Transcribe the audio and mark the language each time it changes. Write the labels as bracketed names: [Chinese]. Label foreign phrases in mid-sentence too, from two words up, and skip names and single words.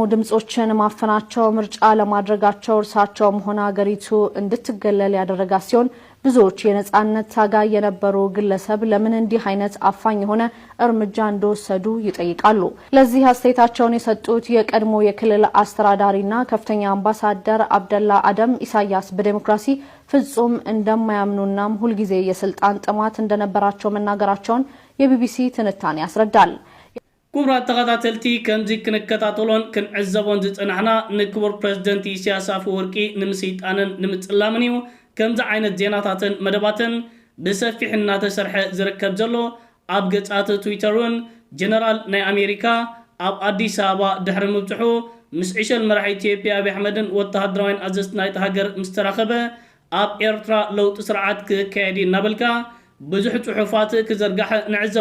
[Amharic] ድምጾችን ማፈናቸው ምርጫ ለማድረጋቸው እርሳቸውም ሆነ ሀገሪቱ እንድትገለል ያደረጋ ሲሆን ብዙዎች የነጻነት ታጋይ የነበሩ ግለሰብ ለምን እንዲህ አይነት አፋኝ የሆነ እርምጃ እንደወሰዱ ይጠይቃሉ። ለዚህ አስተያየታቸውን የሰጡት የቀድሞ የክልል አስተዳዳሪና ከፍተኛ አምባሳደር አብደላ አደም ኢሳያስ በዲሞክራሲ ፍጹም እንደማያምኑና ሁልጊዜ የስልጣን ጥማት እንደነበራቸው መናገራቸውን የቢቢሲ ትንታኔ ያስረዳል። [Tigrinya] ክቡራት ተኸታተልቲ ከምዚ ክንከታተሎን ክንዕዘቦን ዝጽናሕና ንክቡር ፕሬዝደንት ኢሳያስ አፈወርቂ ንምስይጣንን ንምጽላምን እዩ። ከምዚ ዓይነት ዜናታትን መደባትን ብሰፊሕ እናተሰርሐ ዝርከብ ዘሎ ኣብ ገጻት ትዊተርን ጀነራል ናይ ኣሜሪካ ኣብ አዲስ አበባ ድሕሪ ምብጽሑ ምስ ዕሸል መራሒ ኢትዮጵያ አብይ አሕመድን ወተሃደራዊን ኣዘዝቲ ናይቲ ሃገር ምስ ተራኸበ ኣብ ኤርትራ ለውጢ ስርዓት ክካየድ እናበልካ ብዙሕ ጽሑፋት ክዘርጋሕ ንዕዘብ